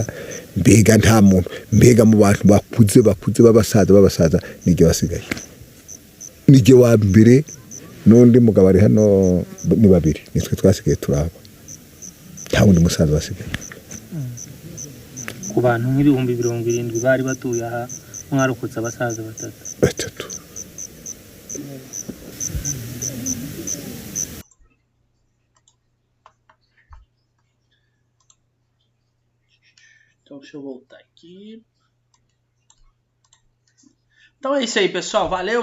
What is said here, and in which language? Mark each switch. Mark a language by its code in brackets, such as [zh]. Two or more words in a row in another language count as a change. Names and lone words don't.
[rw] Mbega nta muntu, mbega mu bantu bakuze b'abasaza nijye wasigaye, nijye wa mbere, n'undi mugabo ari hano ni 2, nitwe twasigaye turaba, nta wundi musaza wasigaye. Ku bantu nk'ibihumbi 70 bari batuye aha, mwarokotse abasaza 3. [pt] Então deixa eu voltar aqui. Então é isso aí, pessoal. Valeu.